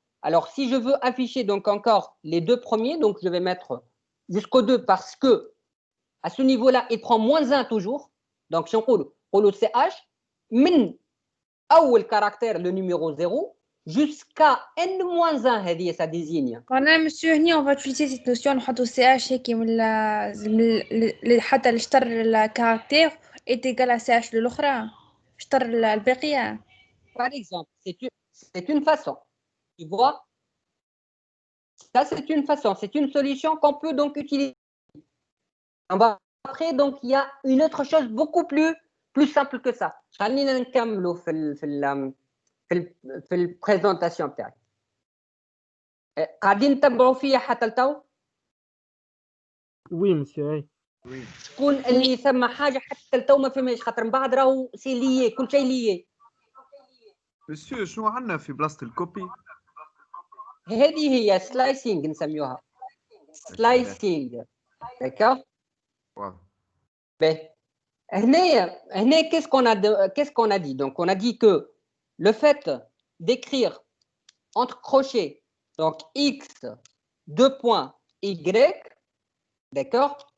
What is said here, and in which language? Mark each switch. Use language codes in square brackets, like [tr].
[fr] Alors si je veux afficher donc encore les 2 premiers, donc je vais mettre jusqu'au 2 parce que à ce niveau-là, il prend moins 1 toujours. Donc si on roule CH, min [ar] أول [fr] caractère le numéro 0 jusqu'à n-1 [ar] هذه [fr] ça désigne. [ar] قلنا مسيو هني [fr] on va utiliser cette notion [ar] نحطو CH هيك من حتى الشطر الكاركتير [fr] est égal à [ar] CH للأخرى شطر الباقية. [fr] Par exemple, c'est une façon. Tu vois? Ça c'est une façon, c'est une solution qu'on peut donc utiliser. Après donc il y a une autre chose beaucoup plus simple que ça. [ar] خلينا نكملوا في البريزونطاسيون تاعي. قاعدين نتبعوا فيا حتى لتو؟ وي مسيو. شكون اللي يسمى حاجه حتى لتو ما فهمش، خاطر من بعد راهو سي ليي، كل شيء ليي. مسيو شنو عندنا في بلاصه الكوبي؟ هذه هي سلايسينغ نسميوها، سلايسينغ. داكور. واضح. باهي. هنا [fr] qu'est-ce qu'on a dit? Donc on a dit que le fait d'écrire entre crochets donc x 2 points y, d'accord.